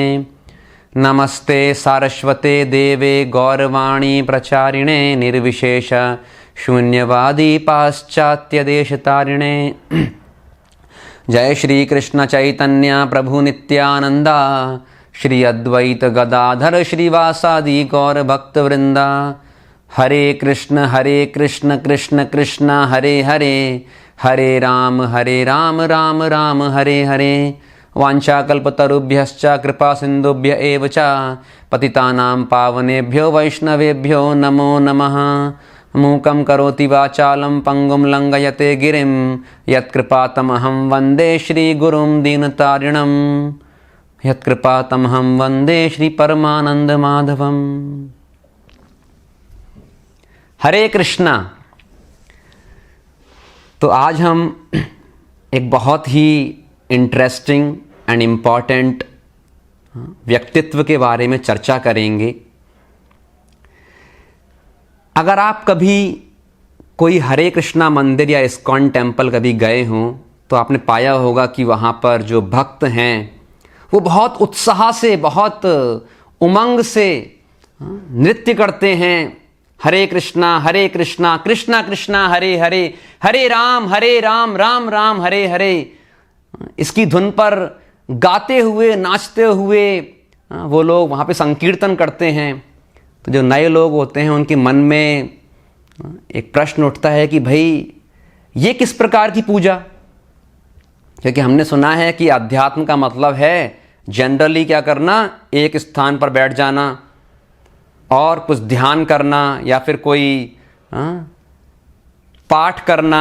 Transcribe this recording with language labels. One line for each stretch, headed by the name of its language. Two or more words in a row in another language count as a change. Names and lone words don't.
Sanskrit: नमस्ते सारस्वते देवे गौरवाणी प्रचारिणे निर्विशेष शून्यवादी पाश्चात्य देशतारिणे। जय श्री कृष्ण चैतन्य प्रभु नित्यानंदा श्री अद्वैत गदाधर श्रीवासादि गौर भक्त वृंदा। हरे कृष्ण कृष्ण कृष्ण हरे हरे, हरे राम राम राम हरे हरे। वाञ्छाकल्पतरुभ्यश्च कृपा सिन्धुभ्य एव च पतितानां पावनेभ्यो वैष्णवेभ्यो नमो नमः। मूकं करोति वाचालं पंगुं लंघयते गिरिं यत्कृपातमहं वन्दे श्रीगुरुं दीनतारिणं। यत्कृपातमहं वन्दे श्रीपरमानन्दमाधवम्।
Hindi: हरे कृष्णा। तो आज हम एक बहुत ही
English: interesting and important
Hindi: व्यक्तित्व के बारे में चर्चा करेंगे। अगर आप कभी कोई हरे कृष्णा मंदिर या इस्कॉन टेम्पल कभी गए हों तो आपने पाया होगा कि वहाँ पर जो भक्त हैं वो बहुत उत्साह से, बहुत उमंग से नृत्य करते हैं।
Sanskrit: हरे कृष्णा कृष्णा कृष्णा हरे हरे, हरे राम राम राम हरे हरे।
Hindi: इसकी धुन पर गाते हुए, नाचते हुए वो लोग वहाँ पे संकीर्तन करते हैं। तो जो नए लोग होते हैं उनके मन में एक प्रश्न उठता है कि भाई ये किस प्रकार की पूजा। क्योंकि हमने सुना है कि अध्यात्म का मतलब है जनरली क्या करना, एक स्थान पर बैठ जाना और कुछ ध्यान करना या फिर कोई पाठ करना।